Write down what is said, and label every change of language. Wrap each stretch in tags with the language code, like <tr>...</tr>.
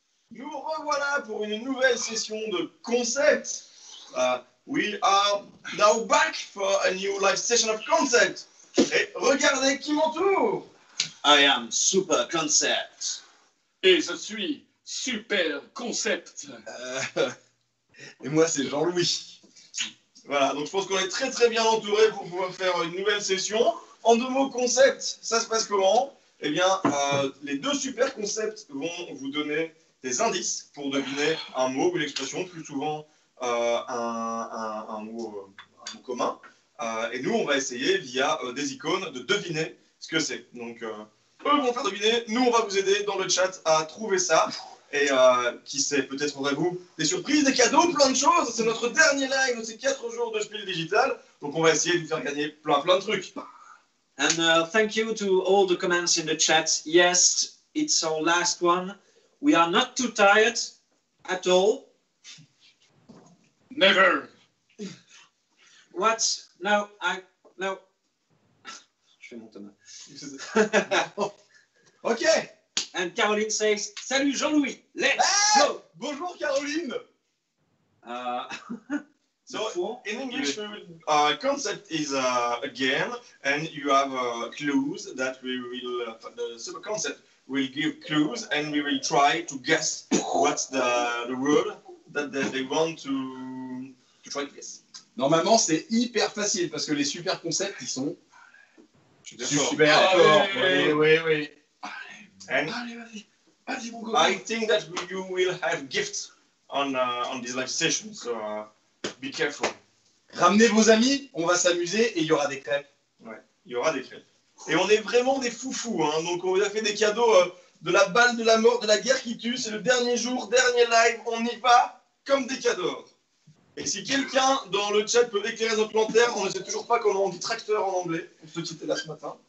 <fr>Nous revoilà pour une nouvelle session de concept.</fr> <en>We are now back for a new live session of concept.</en> <fr>Et regardez qui m'entoure.</fr> <en>I am Super Concept.</en> <fr>Et je suis Super Concept. Et moi, c'est Jean-Louis. Voilà, donc je pense qu'on est très très bien entouré pour pouvoir faire une nouvelle session. En deux mots, concept, ça se passe comment? Eh bien, les deux super concepts vont vous donner des indices pour deviner un mot ou une expression, plus souvent un mot commun. Et nous, on va essayer, via des icônes, de deviner ce que c'est. Donc, eux vont faire deviner, nous, on va vous aider dans le chat à trouver ça. Et qui sait, peut-être aurez-vous des surprises, des cadeaux, plein de choses. C'est notre dernier live de ces 4 jours de Spiel Digital. Donc, on va essayer de vous faire gagner plein de trucs.</fr> <en>And thank you to all the comments in the chat. Yes, it's our last one. We are not too tired at all. Never. What? No, no.</en> <fr>Je fais mon Thomas.</fr> <en>Ok. And Caroline says,</en> <fr>salut</fr> <en>Jean-Louis, let's go.</en> <fr>Bonjour Caroline.</fr> <en>So in English, we will, concept is a game, and you have clues that we will. The super concept will give clues, and we will try to guess what's the word that they want to try to guess.</en> <fr>Normalement, c'est hyper facile parce que les super concepts, ils sont Super forts. Allez. Oui.</fr> <en>And I think that you will have gifts on this live session, so be careful.</en> <fr>Ramenez vos amis, on va s'amuser et il y aura des crêpes. Ouais, il y aura des crêpes. Et on est vraiment des foufous, hein. Donc on vous a fait des cadeaux de la balle de la mort, de la guerre qui tue. C'est le dernier jour, dernier live, on y va comme des cadeaux. Et si quelqu'un dans le chat peut éclairer notre lanterne, on ne sait toujours pas comment on dit tracteur en anglais, pour ceux qui étaient là ce matin.</fr>